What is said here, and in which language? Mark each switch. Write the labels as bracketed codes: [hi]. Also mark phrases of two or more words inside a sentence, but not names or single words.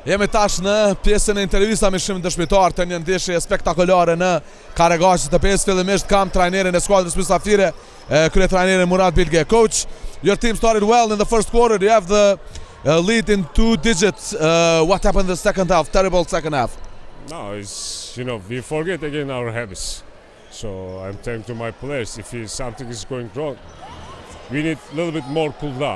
[sq] Jemi tash në pjesën e intervista me shumë dëshmitar të një ndeshje spektakolare në Karagashit të 5. Fillimisht kam trajnerin e skuadrës mysafire, kryetrajnerin Murat Bilge. [en] Coach, your team started well in the first quarter. You have the lead in 2 digits. What happened in the second half? Terrible second half. No, it's, we forget again our habits. So I'm telling to my players, if something is going wrong, we need a little bit more cool down.